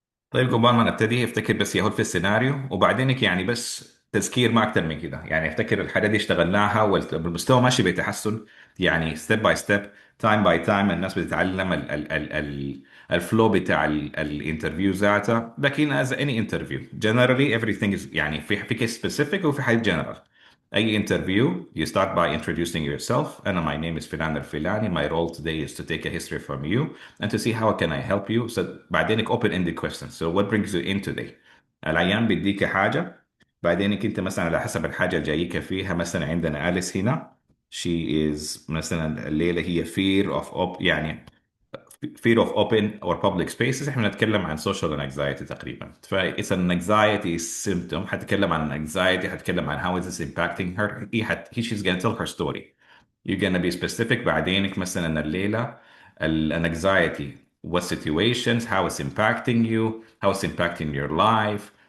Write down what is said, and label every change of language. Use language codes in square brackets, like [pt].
[ar] طيب قبل ما نبتدي افتكر بس يهود في السيناريو وبعدينك يعني بس تذكير ما اكتر من كده. يعني افتكر الحاجات دي اشتغلناها والمستوى ماشي بيتحسن. يعني [en] step by step, time by time [ar] الناس بتتعلم ال الفلو بتاع الانترفيو ذاته. لكن [en] as any interview generally everything is [ar] يعني في كيس [en] specific [ar] وفي حاجة [en] general. [ar] أي [en] interview you start by introducing yourself. [ar] أنا [en] my name is فلان الفلاني. My role today is to take a history from you and to see how can I help you. So [ar] بعدينك [en] open ended questions. So what brings you in today؟ [ar] العيان بيديك حاجة، بعدينك أنت مثلا على حسب الحاجة اللي جايك فيها. مثلا عندنا أليس هنا [en] she is [ar] مثلا الليلة هي يعني [en] fear of open or public spaces. [ar] احنا بنتكلم عن [en] social anxiety [ar] تقريبا. ف [en] it's an anxiety symptom. [ar] هتكلم عن [en] anxiety، هتكلم عن how is this impacting her. she's gonna tell her story. You're gonna be specific. [ar] بعدينك مثلا الليلة [en] anxiety what situations, how it's impacting you, how it's impacting your life.